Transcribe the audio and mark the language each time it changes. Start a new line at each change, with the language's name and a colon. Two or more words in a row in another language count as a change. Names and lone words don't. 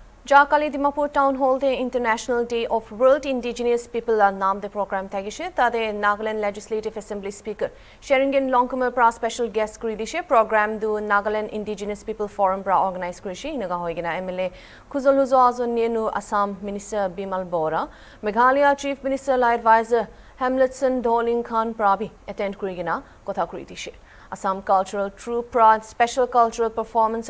Naga Pidgin: Jakali Dimapur Town Hall the International Day of World Indigenous People naam the program thagishe tade Nagaland Legislative Assembly Speaker Sheringen Longkumar pra
English: special guest
Naga Pidgin: kridishe program du Nagaland Indigenous People Forum pra organize krishi inaga hoigina MLA Khuzal Huzo Azon Nenu Assam Minister Bimal Bora Meghalaya Chief Minister Advisor Hamletson Doling Khan Prabi attend krigina kotha kridishe Assam Cultural Troupe pra
English: special cultural performance